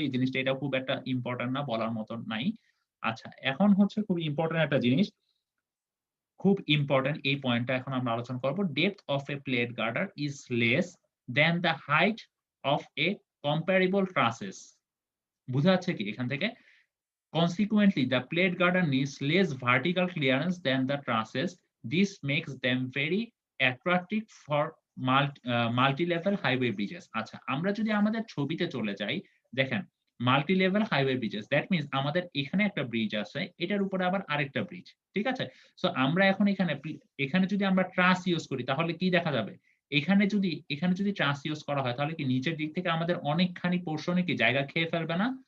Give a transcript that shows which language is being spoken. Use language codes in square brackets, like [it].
[bn] এই জিনিসটা, এটা খুব একটা ইম্পোর্টেন্ট না, বলার মতন নাই। আচ্ছা, এখন হচ্ছে খুব ইম্পোর্টেন্ট একটা জিনিস, খুব ইম্পোর্টেন্ট এই পয়েন্টটা এখন আমরা আলোচনা করব। [en] Depth of a plate girder is less than the height of a comparable trusses. [bn] বুঝা যাচ্ছে কি এখান থেকে? [en] Consequently, the plate girder needs less vertical clearance than the trusses. This makes them very attractive for multi-level highway bridges. [bn] আচ্ছা, আমরা যদি আমাদের ছবিতে চলে যাই, দেখেন multi-level highway Bridges, [en] that means [bn] আমাদের এখানে একটা ব্রিজ আছে, এটার উপরে আবার আরেকটা ব্রিজ। ঠিক আছে? সো আমরা এখন এখানে যদি আমরা ট্রাস ইউজ করি, তাহলে কি দেখা যাবে? এখানে যদি ট্রাস ইউজ করা হয়, তাহলে কি নিচের দিক থেকে আমাদের অনেকখানি পোর্শনে কি জায়গা খেয়ে ফেলবে না?